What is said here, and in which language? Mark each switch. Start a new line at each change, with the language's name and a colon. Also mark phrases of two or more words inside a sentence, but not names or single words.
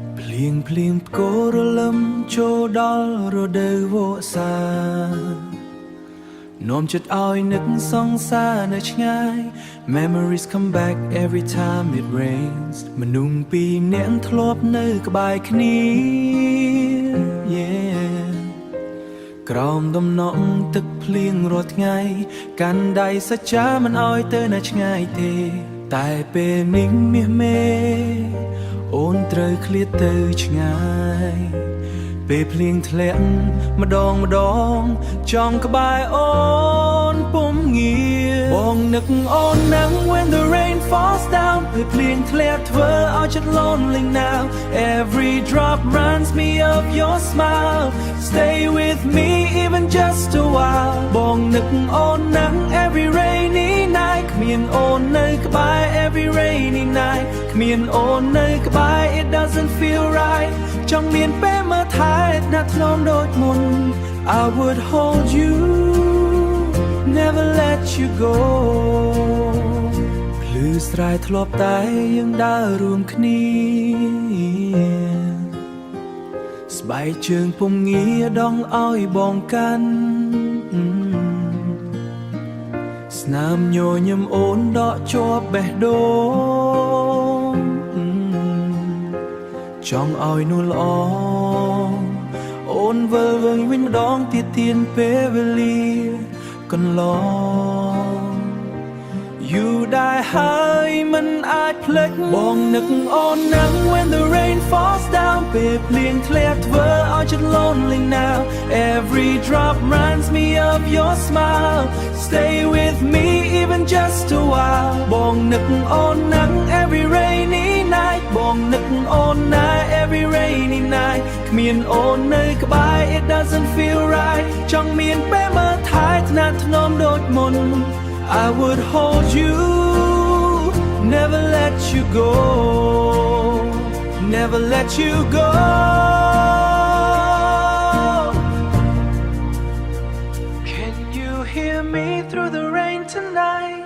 Khmer: ភ្លៀងផ្គររលឹមចូលដល់រដូវវស្សានាំចិត្តឲ្យនឹកសង្សារនៅឆ្ងាយ
English: Memories come back every time it rains
Khmer: មនុស្សពីរនាក់ធ្លាប់នៅក្បែរគ្នា Yeah ក្រោ មដំណក់ទឹកភ្លៀងរាល់ថ្ងៃកាន់ដៃសច្ចាមិនឲ្យទៅណាឆ្ងាយទេតែពេលនេះមាសមេអូនត្រូវឃ្លាតទៅឆ្ងាយ ពេលភ្លៀងធ្លាក់ម្ដងចង់ក្បែរអូនពុំងាបងនឹកអូនណាំង
English: when the rain falls down
Khmer: ពេលភ្លៀងធ្លាក់ធ្វើឲ្យចិត្ត
English: lonely now every drop reminds me of your smile stay with me even just a while
Khmer: បងនឹកអូនណាំង
English: every rainy night
Khmer: គ្មានអូននៅក្បែរ
English: every rainy night
Khmer: គ្មានអូននៅក្បែរ
English: it doesn't feel right
Khmer: ចង់មានពេលមើលថែថ្នាក់ថ្នមដូចមុន
English: I would hold you never let you go
Khmer: ភ្លឺស្រែធ្លាប់តែយើងដើររួមគ្នាស្បែកជើងពុំងាដងឲ្យបងកាន់ស្នាមញញឹមអូនដកជាប់បេះដូងចង់ឲ្យនួន ល្អអូនវិលវិញម្ដងទៀតទៀនពេលវេលាកន្លងយូរដែរហើយមិនអាចភ្លេចបងនឹកអូន
English: ណាំ when the rain falls down
Khmer: ពេលភ្លៀងធ្លាក់ធ្វើឲ្យចិត្ត
English: lonely now every drop reminds me of your smile stay with me even just a while
Khmer: បងនឹកអូនណាំ
English: every rainy night
Khmer: បងនឹកអូនណា
English: every rainy night
Khmer: គ្មានអូននៅក្បែរ
English: it doesn't feel right
Khmer: ចង់មានពេលមើលថែថ្នាក់ថ្នមដូចមុន
English: I would hold you, never let you go, never let you go. Can you hear me through the rain tonight?